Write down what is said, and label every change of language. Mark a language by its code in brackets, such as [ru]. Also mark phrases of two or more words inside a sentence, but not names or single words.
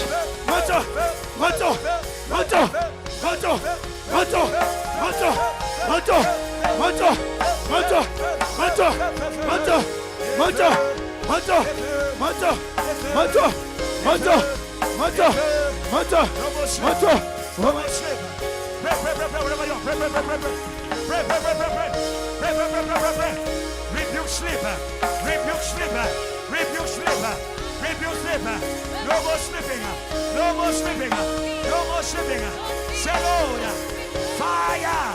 [sw] Moto, moto, moto, moto, moto, moto, moto, moto, moto, moto, moto, moto, moto, moto, moto, moto, moto, moto, moto. [en] Pray, pray, pray, pray, wherever you are. Pray, pray, pray, pray, pray. Pray, pray, pray, pray, pray. Pray, pray, pray, pray, pray, pray. Rebuke sleep. Rebuke sleep. Rebuke sleep. Rebuke sleep. No more sleeping. No more sleeping. No more sleeping. Say Lord, fire.